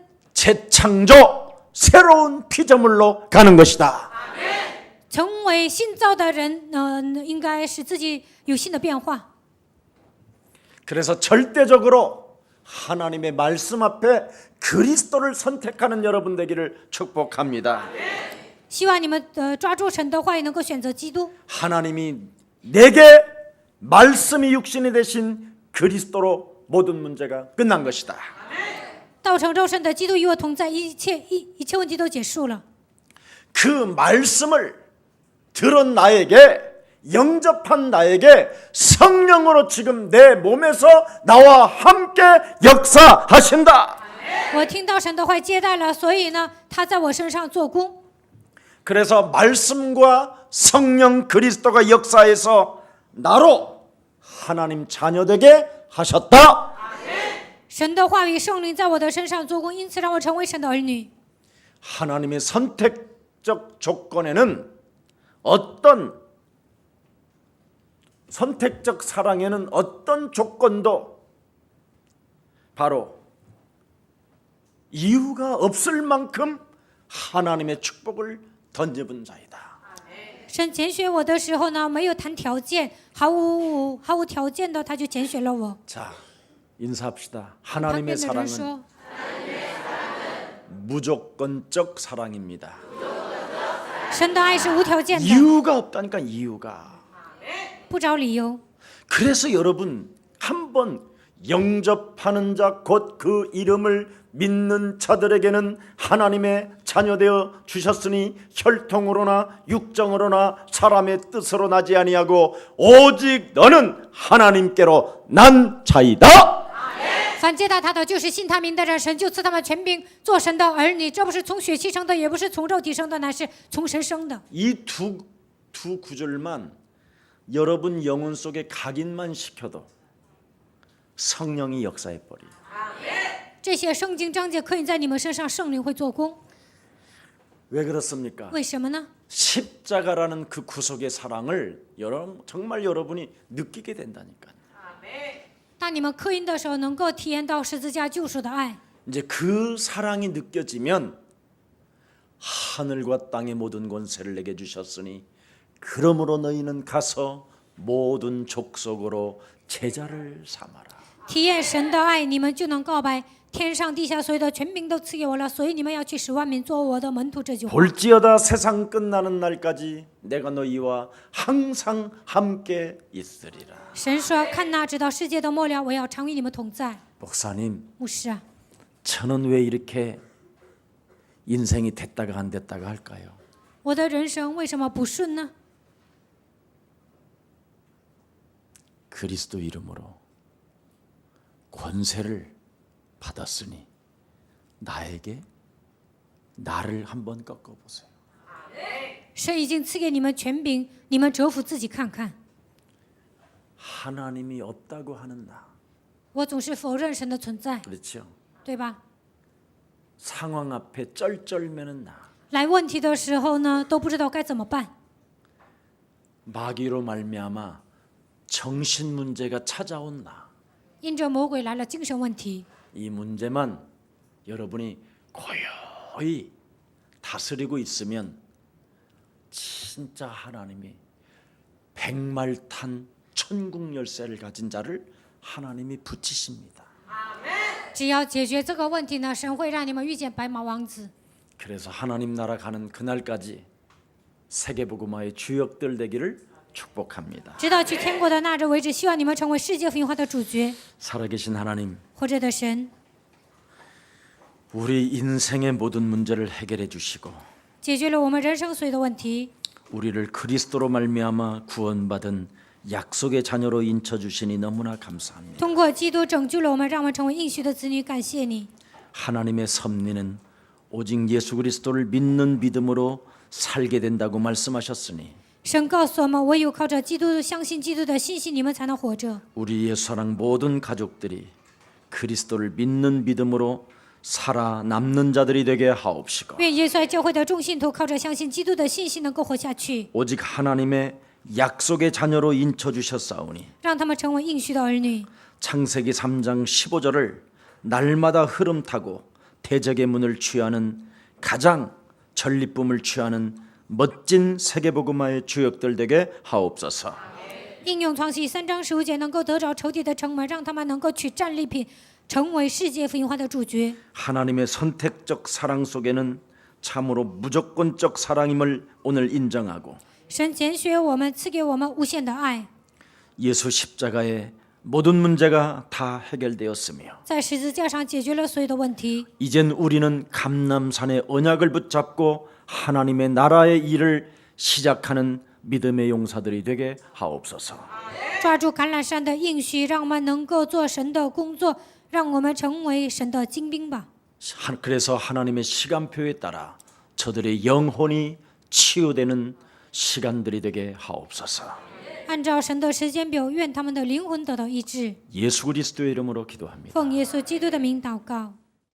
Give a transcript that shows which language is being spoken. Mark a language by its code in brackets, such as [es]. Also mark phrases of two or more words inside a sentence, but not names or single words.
[ko] 재창조 새로운 피조물로 가는 것이다. [zh] 成为新造的人。应该使自己有新的变化。 [ko] 그래서 절대적으로 하나님의 말씀 앞에 그리스도를 선택하는 여러분 되기를 축복합니다. [zh] 希望你们抓住神的话语，能够选择基督。 [ko] 하나님이 내게 말씀이 육신이 되신 그리스도로 모든 문제가 끝난 것이다. [zh] 道成肉身的基督与我同在，一切问题都结束了。 [ko] 그 말씀을 들은 나에게 영접한 나에게 성령으로 지금 내 몸에서 나와 함께 역사하신다. [zh] 我听到神的话接待了，所以呢，他在我身上做工。 [ko] 그래서 말씀과 성령 그리스도가 역사해서 나로 하나님 자녀 되게 하셨다. [zh] 神的话语、圣灵在我的身上做工，因此让我成为神的儿女。 [ko] 하나님의 선택적 조건에는 어떤 선택적 사랑에는 어떤 조건도 바로 이유가 없을 만큼 하나님의 축복을 던져본 자이다. [zh] 神拣选我的时候呢，没有谈条件，毫无条件的，他就拣选了我。 [ko] 자, 인사합시다. [zh] 旁 [ko] 하나님의 [zh] 边的人 [ko] 사랑은 [zh] 说， [ko] 무조건적 사랑입니다. [zh] 神的爱是无条件的， [ko] 이유가 없다니까 이유가. [zh] 不找理由。 [ko] 그래서 여러분 한번 영접하는 자 곧 그 이름을 믿는 자들에게는 하나님의 자녀되어 주셨으니 혈통으로나 육정으로나 사람의 뜻으로 나지 아니하고 오직 너는 하나님께로 난 자이다. [zh] 凡接待他的，就是信他名的人，神就赐他们权柄做神的儿女。这不是从血气生的，也不是从肉体生的，乃是从神生的。 [ko] 이 두 구절만 여러분 영혼 속에 각인만 시켜도 성령이 역사해 버리. [zh] 这些圣经章节刻印在你们身上，圣灵会做工。 [ko] 왜 그렇습니까? [zh] 为什么呢？ [ko] 십자가라는 그 구속의 사랑을 정말 여러분이 느끼게 된다니까. [zh] 当你们刻印的时候，能够体验到十字架救赎的爱。 [ko] 이제 그 사랑이 느껴지면 하늘과 땅의 모든 권세를 내게 주셨으니 그러므로 너희는 가서 모든 족속으로 제자를 삼아라. [zh] 体验神的爱，你们就能告白天上地下所有的权柄都赐给我了，所以你们要去使万民做我的门徒。这句话， [ko] 볼지어다 세상 끝나는 날까지 내가 너희와 항상 함께 있으리라. [zh] 神说：“看哪，直到世界的末了，我要常与你们同在。 [ko] 목사님, [zh] 牧师啊， [ko] 저는 왜 이렇게 인생이 됐다가 안 됐다가 할까요? [zh] 我的人生为什么不顺呢？ [ko] 그리스도 이름으로 권세를 받았으니 나를 한번 꺾어보세요. [zh] 神已经赐给你们权柄，你们折服自己看看。 [ko] 하나님이 없다고 하는 나, [zh] 我总是否认神的存在， [ko] 그렇죠? [zh] 对吧？ [ko] 상황 앞에 쩔쩔매는 나, [zh] 来问题的时候呢，都不知道该怎么办。 [ko] 마귀로 말미암아 정신 문제가 찾아온 나, [zh] 因着魔鬼来了精神问题， [ko] 이 문제만 여러분이 고요히 다스리고 있으면 진짜 하나님이 백말탄 천국 열쇠를 가진 자를 하나님이 붙이십니다. [zh] 只要解决这个问题呢，神会让你们遇见白马王子。 [ko] 그래서 하나님 나라 가는 그날까지 세계복음화의 주역들 되기를 축복합니다. [zh] 直到去天国的那日为止，希望你们成为世界福音化的主角。 [ko] 살아계신 하나님, [zh] 活着的神， [ko] 우리 인생의 모든 문제를 해결해 주시고 [zh] 解决了我们人生所有的问题， [ko] 우리를 그리스도로 말미암아 구원받은 약속의 자녀로 인쳐 주시니 너무나 감사합니다. [zh] 通过基督拯救了我们，让我们成为应许的子女。感谢你， [ko] 하나님의 섭리는 오직 예수 그리스도를 믿는 믿음으로 살게 된다고 말씀하셨으니 [zh] 神告诉我们，唯有靠着基督、相信基督的信心，你们才能活着。 [ko] 우리 예수사랑 모든 가족들이 그리스도를 믿는 믿음으로 살아남는 자들이 되게 하옵시고 [zh] 愿耶稣爱教会的众信徒靠着相信基督的信心，能够活下去， [ko] 오직 하나님의 약속의 자녀로 인쳐 주셨사오니 [zh] 让他们成为应许的儿女。 [ko] 창세기 3장 15절을 날마다 흐름 타고 대적의 문을 취하는 가장 전리품을 취하는 멋진 세계복음화의 주역들 되게 하옵소서. [zh] 应用创世3章15节，能够得着仇敌的城门，让他们能够取战利品，成为世界福音化的主角。 [ko] 하나님의 선택적 사랑 속에는 참으로 무조건적 사랑임을 오늘 인정하고 [zh] 神拣选我们，赐给我们无限的爱， [ko] 예수 십자가의 모든 문제가 다 해결되었으며 [zh] 在十字架上解决了所有的问题。 [ko] 이젠 우리는 감람산의 언약을 붙잡고 하나님의 나라의 일을 시작하는 믿음의 용사들이 되게 하옵소서. [zh] 抓住橄榄山的应许，让我们能够做神的工作，让我们成为神的精兵吧。 [ko] 그래서 하나님의 시간표에 따라 저들의 영혼이 치유되는 시간들이 되게 하옵소서. [zh] 按照神的时间表，愿他们的灵魂得到医治。 [ko] 예수 그리스도의 이름으로 기도합니다. [zh] 奉耶稣基督的名祷告。